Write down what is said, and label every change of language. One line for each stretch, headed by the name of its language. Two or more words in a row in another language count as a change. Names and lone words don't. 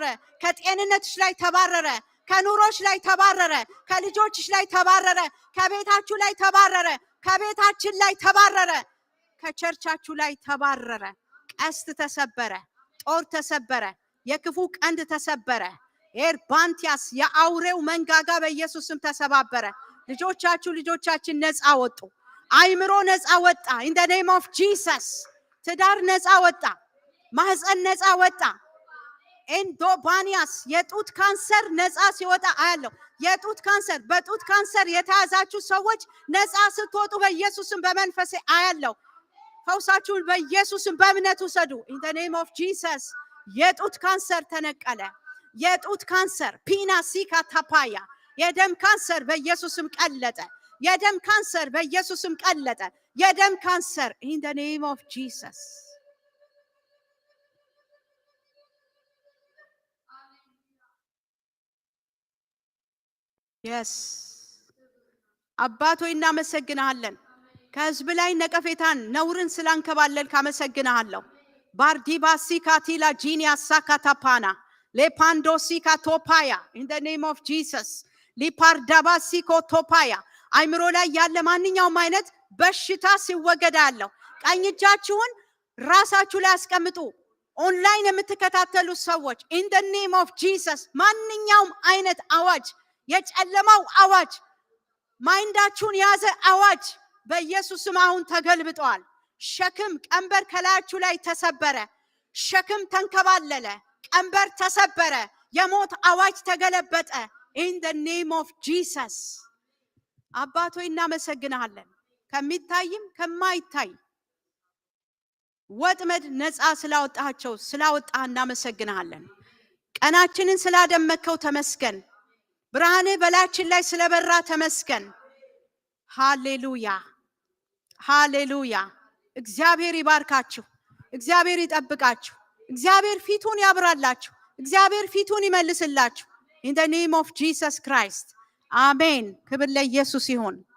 Amharic: ከጤንነትሽ ላይ ተባረረ። ከኑሮሽ ላይ ተባረረ። ከልጆችሽ ላይ ተባረረ። ከቤታችሁ ላይ ተባረረ። ከቤታችን ላይ ተባረረ። ከቸርቻችሁ ላይ ተባረረ። ቀስት ተሰበረ። ጦር ተሰበረ። የክፉ ቀንድ ተሰበረ። ኤርባንቲያስ የአውሬው መንጋጋ በኢየሱስም ተሰባበረ። ልጆቻችን ነፃ ወጡ። አይምሮ ነፃ ወጣ።
English: in the name of Jesus
Amharic: ትዳር ነፃ ወጣ። ማህፀን ነፃ ወጣ። ኤንዶባኒያስ የጡት ካንሰር ነፃ ሲወጣ አያለው። የጡት ካንሰር በጡት ካንሰር የተያዛችሁ ሰዎች ነፃ ስትወጡ በኢየሱስም በመንፈሴ አያለው። ፈውሳችሁን በኢየሱስም በእምነት ውሰዱ።
English: in the name of Jesus
Amharic: የጡት ካንሰር ተነቀለ። የጡት ካንሰር ፒናሲካ ታፓያ የደም ካንሰር በኢየሱስም ቀለጠ። የደም ካንሰር በኢየሱስም ቀለጠ። የደም ካንሰር
English: in the name of Jesus
Amharic: yes አባቶ እናመሰግናለን። ከህዝብ ላይ ነቀፌታን ነውርን ስላንከባለልክ አመሰግናለሁ። ባርዲባሲካ ቲላ ጂኒያ ሳካታፓና ሌፓንዶሲካ ቶፓያ
English: in the name of Jesus ሊፓርዳባሲኮ ቶፓያ
Amharic: አይምሮ ላይ ያለ ማንኛውም አይነት በሽታ ሲወገዳለሁ። ቀኝ እጃችሁን ራሳችሁ ላይ አስቀምጡ። ኦንላይን የምትከታተሉ ሰዎች
English: in the name of Jesus
Amharic: ማንኛውም አይነት አዋጅ፣ የጨለማው አዋጅ፣ ማይንዳችሁን ያዘ አዋጅ በኢየሱስም አሁን ተገልብጧል። ሸክም ቀንበር ከላያችሁ ላይ ተሰበረ። ሸክም ተንከባለለ። ቀንበር ተሰበረ። የሞት አዋጅ ተገለበጠ
English: in the name of Jesus
Amharic: አባቶ እናመሰግናለን። ከሚታይም ከማይታይ ወጥመድ ነፃ ስላወጣህ እናመሰግናለን። ቀናችንን ስላደመከው ተመስገን። ብርሃንህ በላያችን ላይ ስለበራ ተመስገን። ሃሌሉያ ሃሌሉያ። እግዚአብሔር ይባርካችሁ። እግዚአብሔር ይጠብቃችሁ። እግዚአብሔር ፊቱን ያብራላችሁ። እግዚአብሔር ፊቱን ይመልስላችሁ
English: in the name of Jesus Christ
Amharic: አሜን። ክብር ለኢየሱስ ይሁን።